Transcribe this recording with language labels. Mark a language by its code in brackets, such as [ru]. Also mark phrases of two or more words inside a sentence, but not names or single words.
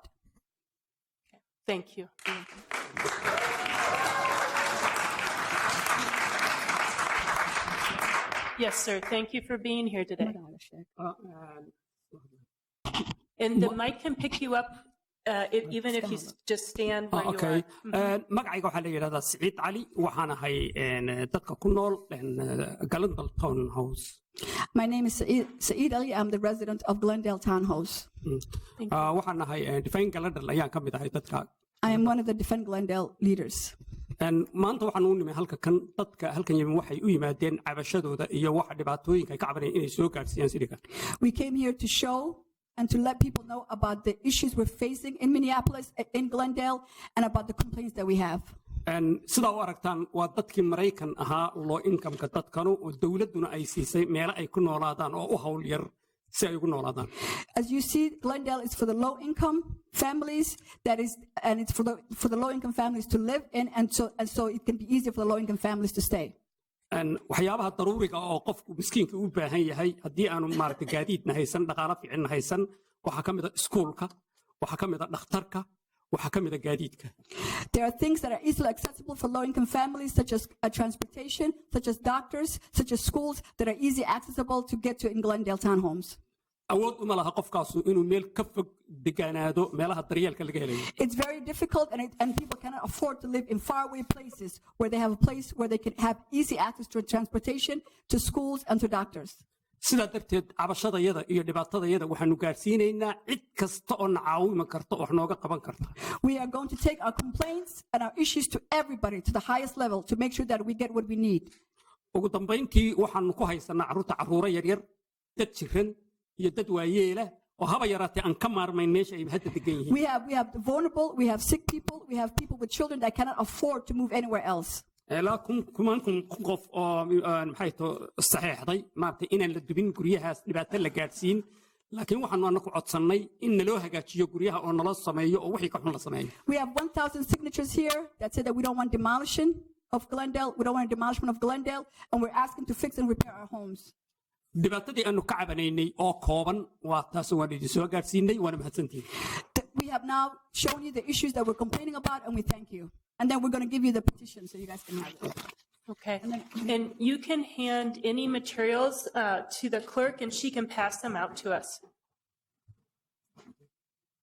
[en] Okay. Thank you. Yes, sir. Thank you for being here today. And the mic can pick you up. Even if you just stand where you are. [so] magacayga waxaa la yidhahdaa Siciid Cali, waxaan ahay dadka ku nool Glendale Townhouse. [en] My name is Saeed Ali. I'm the resident of Glendale Townhouse. [so] waxaan ahay Defend Glendale ayaan ka mid ahay dadka. [en] I am one of the Defend Glendale leaders. [so] maanta waxaan u nimay dadka halkan yimi waxay u yimaadeen cabashadooda iyo waxa dhibaatooyinka ay ka cabanayeen inay soo gaarsiiyaan sidii. [en] We came here to show and to let people know about the issues we're facing in Minneapolis, in Glendale, and about the complaints that we have. [so] sidaa u aragtaan waa dadkii Maraykan ahaa [en] low income-ka [so] dadkanu oo dawladduna ay siisay meelo ay ku noolaadaan oo u hawl yar si ay ugu noolaadaan. [en] As you see, Glendale is for the low income families, and it's for the low income families to live in, and so it can be easier for the low income families to stay. [so] waxyaabaha daruuriga oo qofku miskiinka u baahan yahay haddii aanu maaragtay gaadiidna haysan dhaqaale fiican haysan waxaa ka mid ah iskuulka, waxaa ka mid ah dhakhtarka, waxaa ka mid ah gaadiidka. [en] There are things that are easily accessible for low income families, such as transportation, such as doctors, such as schools that are easy accessible to get to in Glendale townhomes. [so] awood uma laha qofkaasu inuu meel ka fog degaanaado meelaha daryeelka laga helayo. [en] It's very difficult, and people cannot afford to live in faraway places where they have a place where they can have easy access to transportation, to schools, and to doctors. [so] sidaa darteed cabashadayada iyo dhibaatadayada waxaanu gaarsiinaynaa cid kasta oo na caawimi karta oo wax nooga qaban karta. [en] We are going to take our complaints and our issues to everybody, to the highest level, to make sure that we get what we need. [so] ugu dambayntii waxaanu ku haysanaa carruuro yaryar, dad jiran iyo dad waayeela oo haba yaraatee aan ka maarmayn meesha ay hadda degan yihiin. [en] We have the vulnerable, we have sick people, we have people with children that cannot afford to move anywhere else. [so] ilaa kumaan qof oo maxay too saxeexday maaragtay inaan la dubin guryahaas dhibaato la gaadhsiin, laakiin waxaanu anaku codsannay in naloo hagaajiyo guryaha oo nala sameeyo oo wixii ka xun la sameeyo. [en] We have 1,000 signatures here that say that we don't want demolition of Glendale, we don't want a demolishment of Glendale, and we're asking to fix and repair our homes. [so] dhibaatadii aanu ka cabanaynay oo kooban waa taas waan idin soo gaadhsiinay, waana mahadsantihiin. [en] We have now shown you the issues that we're complaining about, and we thank you. And then we're going to give you the petition so you guys can have it. Okay. And you can hand any materials to the clerk, and she can pass them out to us. Yes, ma'am.